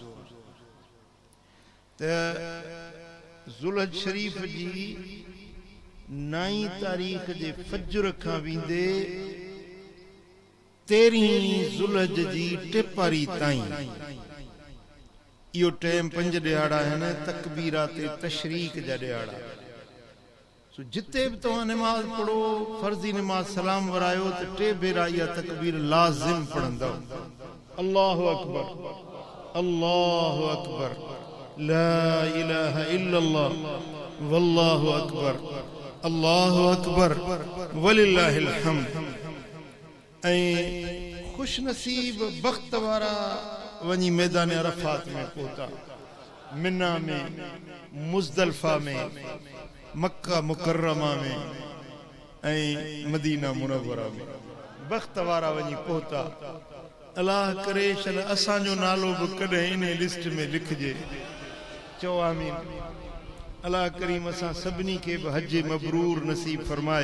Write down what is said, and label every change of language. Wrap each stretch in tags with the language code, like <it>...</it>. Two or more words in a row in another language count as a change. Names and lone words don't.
<sd>त ज़ुल्हज शरीफ़ जी 9 तारीख़ जे फज्र खां वेंदे 13 ज़ुल्हज जी टिपारी ताईं इहो टाइम 5 ॾियारा आहिनि तकबीरात तशरीक जा ॾियारा। जिते बि तव्हां निमाज़ पढ़ो, फर्ज़ी निमाज़ सलाम वरायो त 3 भेरा इहा तकबीर लाज़िम पढ़ंदो।</sd> <ar>الله أكبر، الله أكبر، لا إله إلا الله، والله أكبر، الله أكبر، ولله الحمد.</ar> <sd>ऐं खुश नसीब बख्त वारा वञी मैदान अरफात में पहुता, मिना में, मुज़दलिफ़ा में, मक्का मुकर्रमा में ऐं मदीना मुनव्वरा में बख्त वारा वञी पहुता। अल्लाह करे छल असांजो नालो बि कॾहिं इन लिस्ट में लिखजे। चओ आमीन। अल्लाह करीम असां सभिनी खे बि हज मबरूर नसीब फरमाए।</sd>